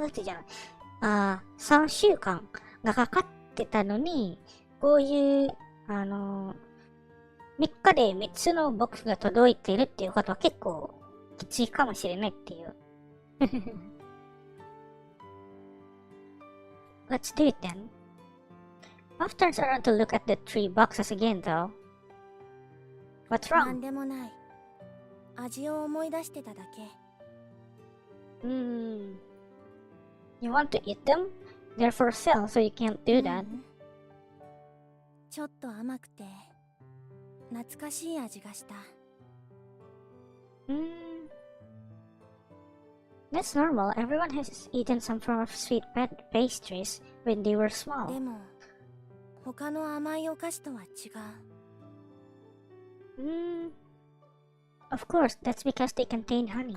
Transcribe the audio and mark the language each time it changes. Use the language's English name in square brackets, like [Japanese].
[Japanese] ゃない3週間がかかってたのに、こういう3日で3つのボックスが届いてるっていうことは結構きついかもしれないっていう [English] Let's do it then. Puff turns around to look at the 3 boxes again though. What's [Japanese] な [English] wrong? [Japanese] んでもない。味を思い出してただけ。 [English] You want to eat them? They're for sale, so you can't do that. [Japanese] ちょっと甘くて懐かしい味がした。 [English] That's normal. Everyone has eaten some form of sweet pastries when they were [Japanese] で [English] small. [Japanese] も他の甘いお菓子とは違う。 [English] Of course, that's because they contain honey.